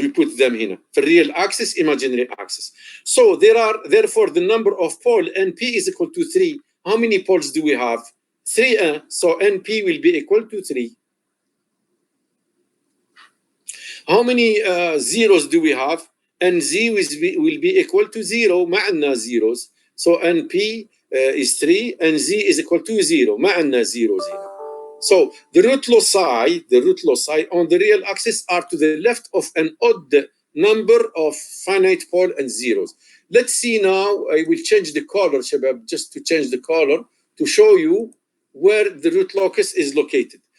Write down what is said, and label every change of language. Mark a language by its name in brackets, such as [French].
[English] We put them [Arabic] هنا. [English] For real axis, imaginary axis. So therefore the number of poles NP is equal to 3. How many poles do we have? 3. So NP will be equal to 3. How many zeros do we have? NZ will be equal to 0. [Arabic] ما عندنا zeros. [English] So NP is 3 and Z is equal to 0. [Arabic] ما عندنا zeros هنا. [English] So the root loci on the real axis are to the left of an odd number of finite pole and zeros. Let's see now. I will change the color, [Arabic] شباب, [English] just to change the color to show you where the root locus is located.